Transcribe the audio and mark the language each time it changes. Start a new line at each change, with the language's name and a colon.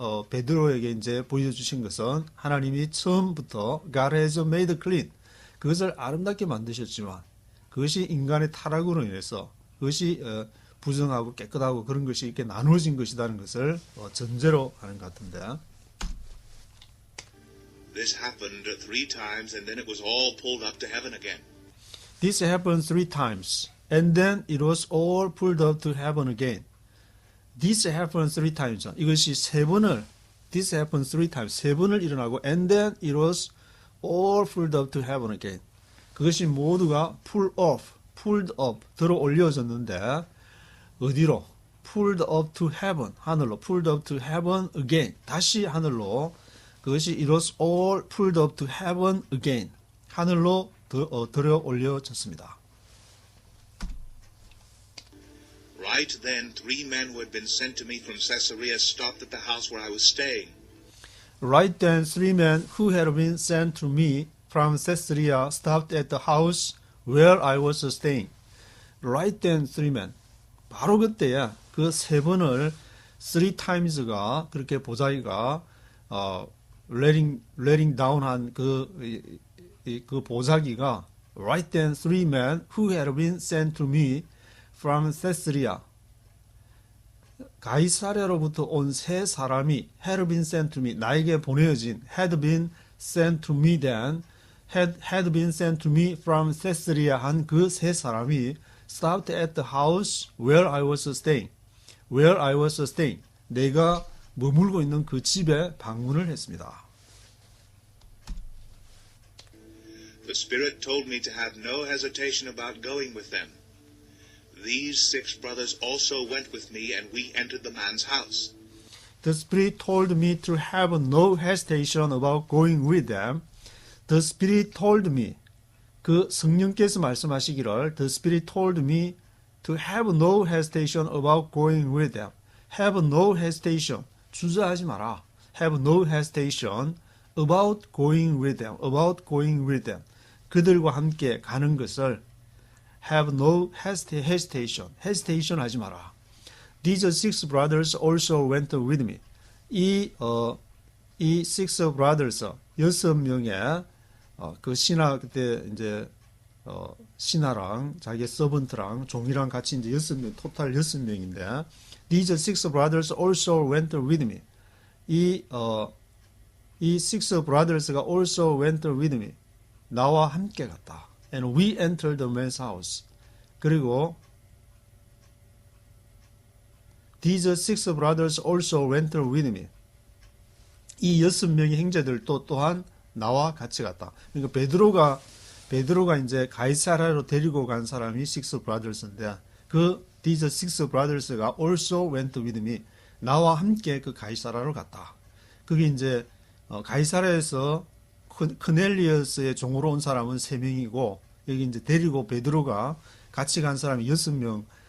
Korean: 베드로에게 이제 보여주신 것은 하나님이 처음부터
English: God has made clean
Korean: 그것을 아름답게 만드셨지만 그것이 인간의 타락으로 인해서 그것이 부정하고 깨끗하고 그런 것이 이렇게 나누어진 것이라는 것을 전제로 하는 것 같은데
English: This happened 3 times and then it was all pulled up to heaven again. This happened 3 times and then it was all pulled up to heaven again. This happened 3 times.
Korean: 이것이
English: this happened 3 times.
Korean: 3번을 일어나고,
English: and then it was all pulled up to heaven again.
Korean: 그것이 모두가
English: pulled up,
Korean: 들어 올려졌는데, 어디로?
English: pulled up to heaven,
Korean: 하늘로,
English: pulled up to heaven again.
Korean: 다시 하늘로. 그것이
English: it was all pulled up to heaven again.
Korean: 하늘로 들어 올려졌습니다.
English: Right then, 3 men who had been sent to me from Caesarea stopped at the house where I was staying. Right then, 3 men who had been sent to me from Caesarea stopped at the house where I was staying. Right then, 3 men.
Korean: 바로 그때야 그 3번을 3times가 그렇게 보자기가
English: letting down
Korean: 한 그 보자기가
English: right then, 3 men who had been sent to me from Caesarea.
Korean: 가이사랴로부터 온 3 사람이
English: had been sent to me,
Korean: 나에게 보내어진
English: had been sent to me then, had been sent to me from Caesarea
Korean: 한 그 3 사람이
English: stopped at the house where I was staying. Where I was staying.
Korean: 내가 머물고 있는 그 집에 방문을 했습니다.
English: The Spirit told me to have no hesitation about going with them. These 6 brothers also went with me, and we entered the man's house. The Spirit told me to have no hesitation about going with them. The Spirit told me,
Korean: 그 성령께서 말씀하시기를
English: The Spirit told me to have no hesitation about going with them. Have no hesitation,
Korean: 주저하지 마라.
English: Have no hesitation about going with them. About going with them.
Korean: 그들과 함께 가는 것을
English: have no hesitation.
Korean: hesitation 하지 마라.
English: These 6 brothers also went with me.
Korean: 이 6 brothers, 6명의 그 신하 그때 이제 신하랑 자기 서번트랑 종이랑 같이 이제 6명, 토탈 6명인데
English: These 6 brothers also went with me. 이 6 brothers가 also went with me.
Korean: 나와 함께 갔다.
English: And we entered the man's house.
Korean: 그리고
English: These 6 brothers also went with me.
Korean: 이 6명의 형제들도 또한 나와 같이 갔다. 그러니까 베드로가 이제 가이사랴로 데리고 간 사람이 6 brothers인데 그 These 6 brothers가
English: also went with me.
Korean: 나와 함께 그 가이사랴로 갔다. 그게 이제 가이사랴에서 크넬리어스의 종으로 온 사람은 3명이고 여기 이제 데리고 베드로가 같이 간 사람이 6명.